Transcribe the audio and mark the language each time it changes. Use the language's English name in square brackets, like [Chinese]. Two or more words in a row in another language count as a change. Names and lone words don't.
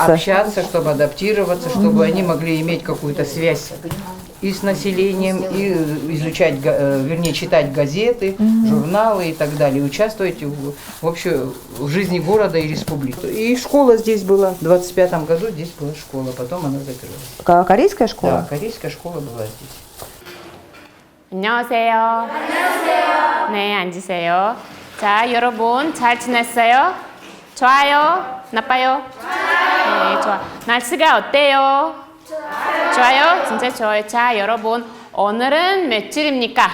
[Russian] чтобы общаться, чтобы адаптироваться, чтобы они могли иметь какую-то связь и с населением, и изучать, вернее, читать газеты, журналы и так далее, участвовать в жизни города и республики. И школа здесь была, в 25-м году здесь была школа, потом она закрылась. Корейская школа? Да, корейская школа была здесь. [Korean] 안녕하세요. 안녕하세요. 네, 앉으세요. 자, 여러분 잘 지냈어요? 좋아요? 나빠요? 좋아요. 네, 좋아. 날씨가 어때요? 좋아요? 진짜 좋아요. 자, 여러분 오늘은 며칠입니까?